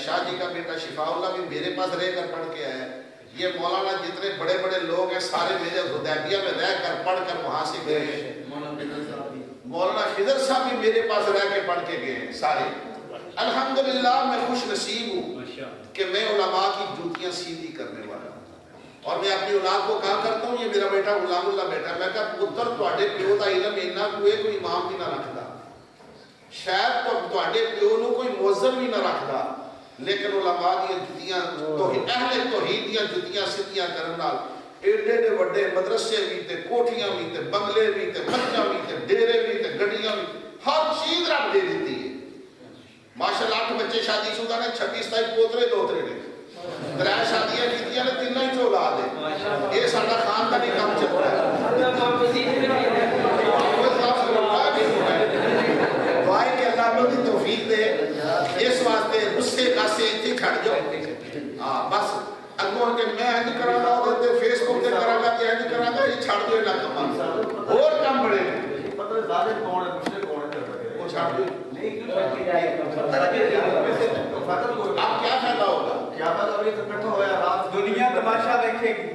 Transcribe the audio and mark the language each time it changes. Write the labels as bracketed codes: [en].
[ur] شاہ جی کا بیٹا شفاء اللہ بھی میرے پاس رہ کر پڑھ کے آیا ہے. یہ مولانا جتنے بڑے بڑے لوگ ہیں سارے میرے حدیبیہ میں رہ کر پڑھ کر وہاں سے گئے ہیں. مولانا خضر صاحب بھی میرے پاس رہ کے پڑھ کے گئے ہیں سارے. الحمدللہ میں خوش نصیب ہوں کہ میں علماء کی جوتیاں سیدھی کرنے والا ہوں. اور میں اپنی اولاد کو کہا کرتا ہوں [pa] یہ میرا بیٹا غلام اللہ بیٹا میں کہا پتر تواڈے پیو دا علم اینا کوئی امام بھی نہ رکھدا شاید تواڈے پیو نو کوئی موذن بھی نہ رکھدا لیکن علماء دی جوتیاں توحید اہل توحید دی جوتیاں سیدھیاں کرن نال ایڈے ایڈے وڈے مدرسے بھی تے کوٹھیاں بھی تے بنگلے بھی تے مچھاں بھی تے ڈیرے بھی تے گڈیاں بھی ہر چیز رب دے دیتی ہے. ماشاءاللہ 8 بچے شادی شدہ نے 26-27 پوترے دوترے نے 3 شادیاں کیتیاں نے 3 ہی چ اولاد ہے. [ur] یہ ساڈا خاندانی کام چل رہا ہے. دعائیں کہ اللہ کو دی توفیق دے. اس واسطے غصے کاسے اتنے چھڑ جاؤ بس اگوں [pa] کہ میں انج کراں گا [ur] تے فیس بک تے کراں گا تے انج کراں گا یہ چھڑ دو نہ کم اور کم بڑے مطلب ظالم کون ہے مشرک کون ہے وہ چھڑ دو اب کیا فائدہ ہوگا کیا فائدہ ابھی تو بیٹھا ہوا ہے رات دنیا تماشا دیکھے گی.